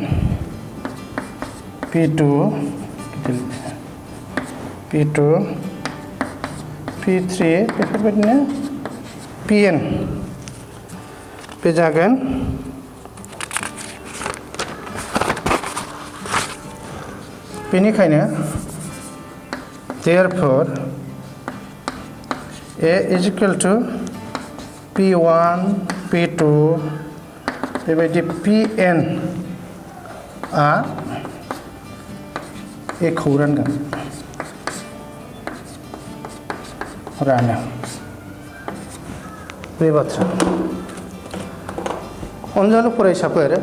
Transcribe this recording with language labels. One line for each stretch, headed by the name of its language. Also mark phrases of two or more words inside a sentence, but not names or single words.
Bodo: P2 P3 बेफोरबायदिनो Pn बे जागोन बेनिखायनो
English: therefore A is equal to
Bodo: P1 P2 बेबायदि Pn आ ए खौ रानगोन रानो बे बाथ्रा अनजालु फरायसाफोर